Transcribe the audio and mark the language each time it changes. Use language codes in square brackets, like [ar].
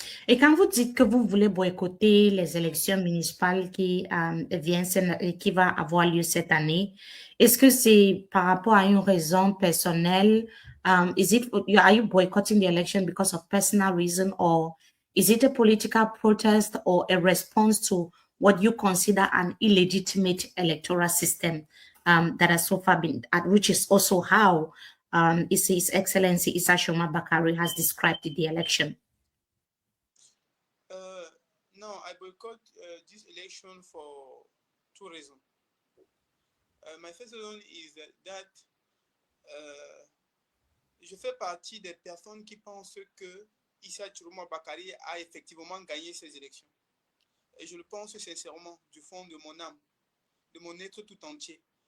[fr] Et quand vous dites que vous voulez boycotter les élections municipales qui va avoir lieu cette année, est-ce que c'est par rapport à une raison personnelle? [en] Are you boycotting the election because of personal reason, or is it a political protest or a response to what you consider an illegitimate electoral system that has so far been, which is also how His Excellency Issa Shouma Bakari has described the election? No, I boycott this election for two reasons. My first reason is that [fr] je fais partie des personnes qui pensent que Issa Shouma Bakari a effectivement gagné ces élections. Et je le pense sincèrement, du fond de mon âme, de mon être tout entier.